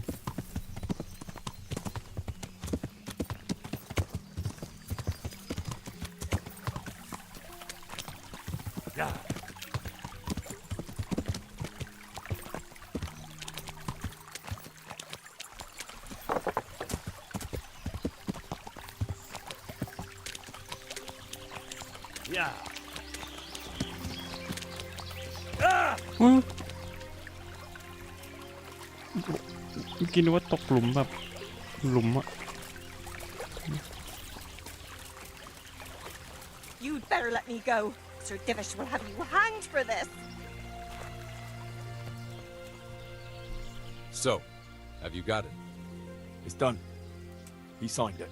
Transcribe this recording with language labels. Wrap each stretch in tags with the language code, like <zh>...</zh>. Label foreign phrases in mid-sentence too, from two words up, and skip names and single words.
<en>Yeah. Yeah.</en> <th>เมื่อกี้นึกว่าตกหลุมแบบหลุมอะ</th> <en>You'd better let me go. Sir Divish will have you hanged for this. So, have you got it? It's done. He signed it.</en>